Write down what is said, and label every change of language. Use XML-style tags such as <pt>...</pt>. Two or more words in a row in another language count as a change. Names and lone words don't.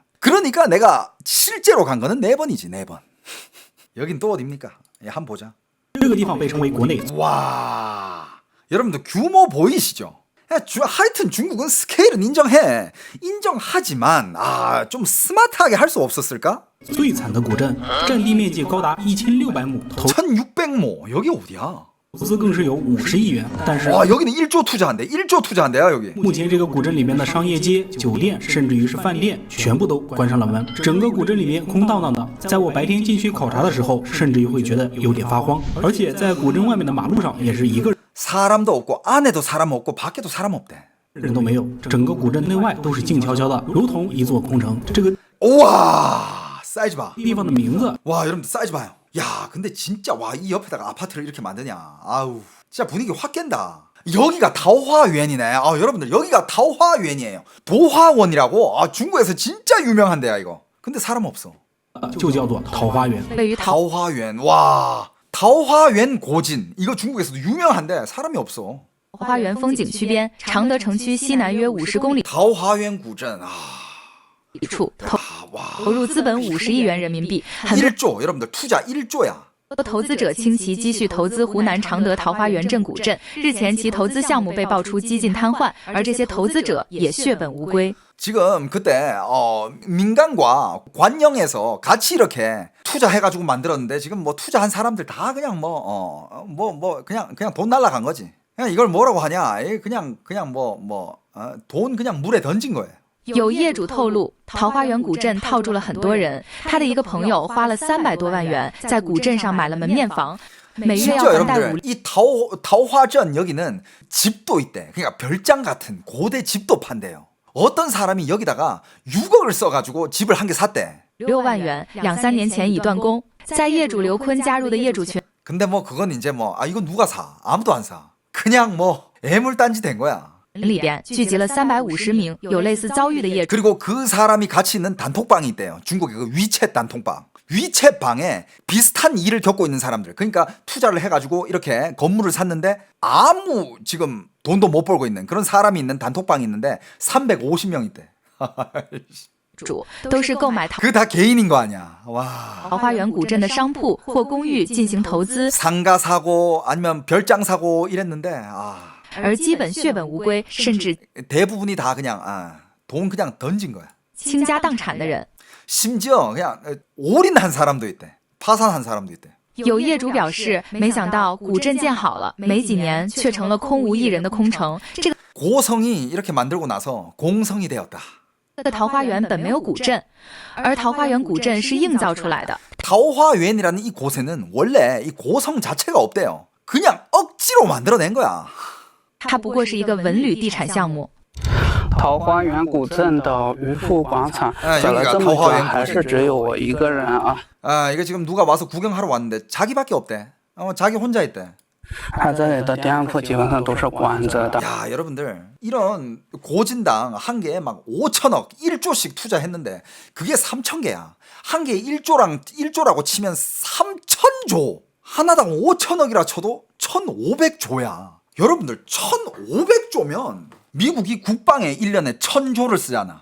<ko>그러니까 내가 실제로 간 거는 4번이지, 4번. 여긴 또 어딥니까? 한번 보자. 와, 여러분들 규모 보이시죠? 하여튼 중국은 스케일은 인정하지만 좀 스마트하게 할 수 없었을까?</ko> <zh>最惨的古镇，占地面积高达1600亩， 1600亩.</zh> <ko>여기 어디야?</ko> <zh>投资更是有50亿元，但是</zh> <ko>여기는 1조 투자한대야 여기.</ko> <zh>目前这个古镇里面的商业街、酒店，甚至于是饭店，全部都关上了门，整个古镇里面空荡荡的。在我白天进去考察的时候，甚至于会觉得有点发慌，而且在古镇外面的马路上也是一个</zh> <ko>사람도 없고 안에도 사람 없고 밖에도 사람 없대.</ko> <zh>人都没有，整个古镇内外都是静悄悄的，如同一座空城。这个</zh> <ko>우와, 사이즈 봐.</ko> <zh>地方的名字</zh> <ko>와, 여러분들 사이즈 봐요. 야, 근데 진짜 와, 이 옆에다가 아파트를 이렇게 만드냐. 아우, 진짜 분위기 확 깬다. 여기가 타오화유엔이네. 여러분들 여기가 타오화유엔이에요. 도화원이라고. 중국에서 진짜 유명한 데야 이거. 근데 사람 없어.</ko> <zh>就叫做桃花源。</zh> <ko>桃花源. 와,桃花源 고진. 이거 중국에서도 유명한데 사람이 없어.</ko> <zh>桃花源风景区边，常德城区西南约50公里。桃花源古镇处投入资本50亿元人民币，很多</zh> <ko>1조. 여러분들 투자 1조야.</ko> <zh>投资者倾其积蓄投资湖南常德桃花源镇古镇。日前，其投资项目被爆出几近瘫痪，而这些投资者也血本无归。</zh> <ko>지금 그때 민간과 관영에서 같이 이렇게 투자해가지고 만들었는데 지금 뭐 투자한 사람들 다 그냥 그냥 돈 날라간 거지. 그냥 이걸 뭐라고 하냐? 그냥 돈 그냥 물에 던진 거예요.</ko> <zh>有业主透露，桃花源古镇套住了很多人。他的一个朋友花了300多万元，在古镇上买了门面房，每月要还贷5。</zh> <ko>이桃花镇 여기는 집도 있대. 그러니까 별장 같은 고대 집도 판대요. 어떤 사람이 여기다가 6억을 써가지고 집을 한 개 샀대.</ko> <zh>6 万元，2、3年前已断供。在业主刘坤加入的业主群。</zh> <ko>근데 뭐 그건 이제 이건 누가 사? 아무도 안 사. 그냥 애물단지 된 거야.</ko> <zh>里边聚集了350名有类似遭遇的业主。</zh> <ko>그리고 그 사람이 같이 있는 단톡방이 있대요. 중국의 그 위챗 단톡방. 위챗방에 비슷한 일을 겪고 있는 사람들. 그러니까 투자를 해가지고 이렇게 건물을 샀는데 아무 지금 돈도 못 벌고 있는 그런 사람이 있는 단톡방이 있는데 350명 있대.</ko> <zh>都是购买</zh> <ko>그 다 개인인 거 아니야. 와.</ko> <zh>桃花源古镇的商铺或公寓进行投资，</zh> <ko>상가 사고 아니면 별장 사고 이랬는데</ko> <zh>而基本血本无归，甚至</zh> <ko>대부분이 다 그냥 돈 그냥 던진 거야.</ko> <zh>倾家荡产的人。</zh> <ko>심지어 그냥 올인한 사람도 있대. 파산한 사람도 있대.</ko> <zh>有业主表示，没想到古镇建好了，没几年却成了空无一人的空城。这个</zh> <ko>고성이 이렇게 만들고 나서 공성이 되었다.</ko> <zh>桃花源本没有古镇，而桃花源古镇是硬造出来的。</zh> <ko>桃花源이라는 이 곳에는 원래 이 고성 자체가 없대요. 그냥 억지로 만들어낸 거야.</ko> <zh>它不过是一个文旅地产项目。桃花源古镇的渔父广场走了这么久，还是只有我一个人啊。</zh> <ko>이거 지금 누가 와서 구경하러 왔는데 자기밖에 없대. 자기 혼자 있대.</ko> <zh>他这里的店铺基本上都是关着的。</zh> <ko>야, 여러분들 이런 고진당 한 개에 막 5천억, 1조씩 투자했는데 그게 3,000개야. 한 개에 1조라고 치면 3,000조. 하나당 5천억이라 쳐도 1,500조야. 여러분들 1,500조면 미국이 국방에 1년에 1,000조를 쓰잖아.</ko>